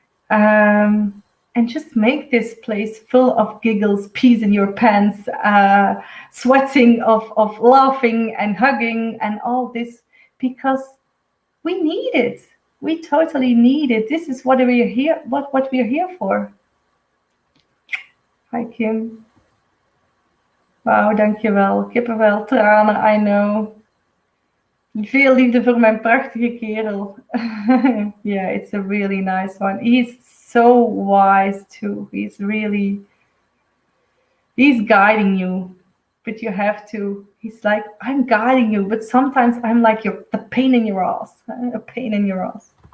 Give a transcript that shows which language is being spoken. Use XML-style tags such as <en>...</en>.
<en>And just make this place full of giggles, peas in your pants, sweating of laughing and hugging and all this, because we need it. We totally need it. This is what we're here. What we're here for. Hi Kim.</en> <nl>Wauw, dankjewel. Kippenvel, tranen,</nl> <en>I know.</en> <nl>Veel liefde voor mijn prachtige kerel.</nl> <en>Yeah, it's a really nice one. He's so wise too. He's guiding you, but you have to. He's like, I'm guiding you, but sometimes I'm like the pain in your ass. A pain in your ass.</en>